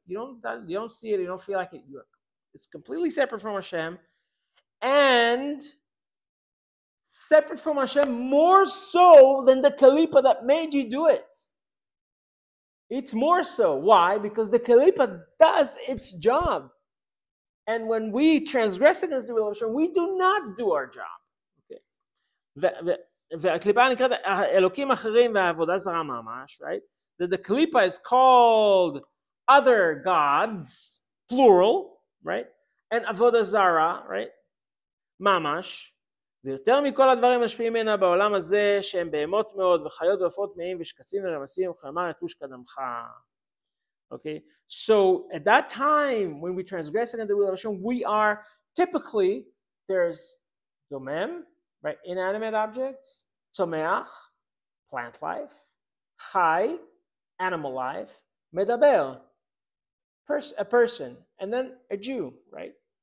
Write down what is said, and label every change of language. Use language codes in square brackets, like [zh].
[en] You don't see it, you don't feel like it. It's completely separate from Hashem, and separate from Hashem more so than the kalipa that made you do it. It's more so. Why? Because the kalipa does its job. And when we transgress against the will of Hashem, we do not do our job. Okay. [he] והקליפה נקראת אלוקים אחרים והעבודה זרה ממש, right? [en] The klipa is called other gods, plural, right? And avodah zara, right? ממש. [he] ויותר מכל הדברים משפיעים ממנה בעולם הזה, שהם בהמות מאוד וחיות ועופות טמאים ושקצים ורמסים וכלומר יתוש קדמך. [en] Okay, so at that time when we transgress against the will of Hashem, we are typically, there's domem, right, inanimate objects, tzomeach, plant life, chai, animal life, medaber, a person, and then a Jew, right?